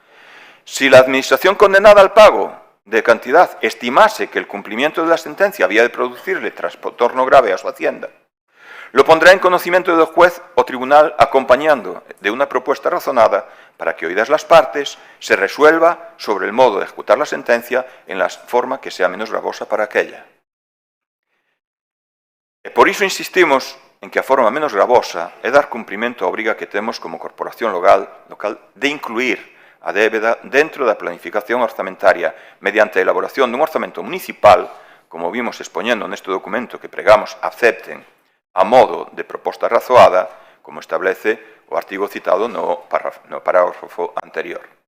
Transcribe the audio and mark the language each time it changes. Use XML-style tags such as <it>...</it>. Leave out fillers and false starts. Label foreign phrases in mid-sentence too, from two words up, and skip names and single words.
<es>Si la administración condenada al pago de cantidad estimase que el cumplimiento de la sentencia había de producirle trastorno grave a su hacienda, lo pondrá en conocimiento del juez o tribunal acompañando de una propuesta razonada para que, oídas las partes, se resuelva sobre el modo de ejecutar la sentencia en la forma que sea menos gravosa para aquella.</es> <gl>E por iso insistimos en que a forma menos gravosa é dar cumprimento á obriga que temos como corporación local de incluir a débeda dentro da planificación orzamentaria mediante a elaboración dun orzamento municipal, como vimos expoñendo neste documento que pregamos acepten a modo de proposta razoada, como establece o artigo citado no parágrafo anterior.</gl>